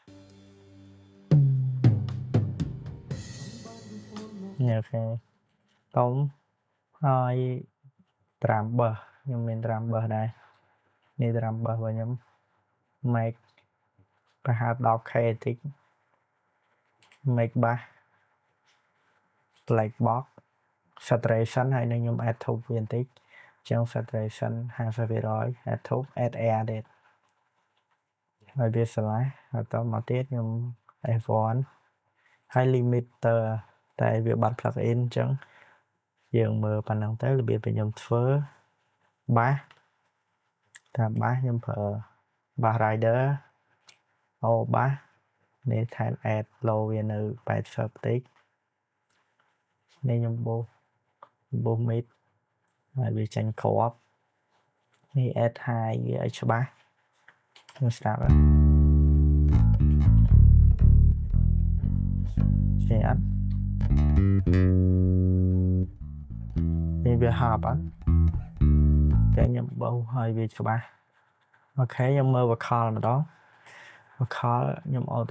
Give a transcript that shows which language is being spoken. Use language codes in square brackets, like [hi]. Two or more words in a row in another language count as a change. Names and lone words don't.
[km] អូខេតុំហើយ [en] drum bass [km] ខ្ញុំមាន [en] drum bass [km] ដែរនេះ [en] drum bass [km] របស់ខ្ញុំ make ប្រហែល 10k តិច [en] make bass black box saturation [km] ហើយនឹងខ្ញុំ [en] add tube [km] វាបន្តិចអញ្ចឹង [en] saturation 50% add tube add air [km] ទៀតហើយវា ឆ្លាស់ហើយតមកទៀតខ្ញុំ F1 ហើយ limiter តែវាបាត់ [en] plug in [km] អញ្ចឹងយើងមើលប៉ុណ្ណឹងទៅរបៀបខ្ញុំធ្វើ bass តាម bass ខ្ញុំប្រើ [en] bass rider bass [km] នេះថែម [en] add low [km] វានៅ80បន្តិចនេះខ្ញុំបូស mid ហើយវាចាញ់គ្រាប់នេះ [en] add high [km] វាឲ្យច្បាស់ខ្ញុំស្ដាប់ ចេះអត់នេះវាហប់អត់តែខ្ញុំបោសឲ្យវាច្បាស់អូខេខ្ញុំមើល vocal ម្ដង vocal ខ្ញុំ auto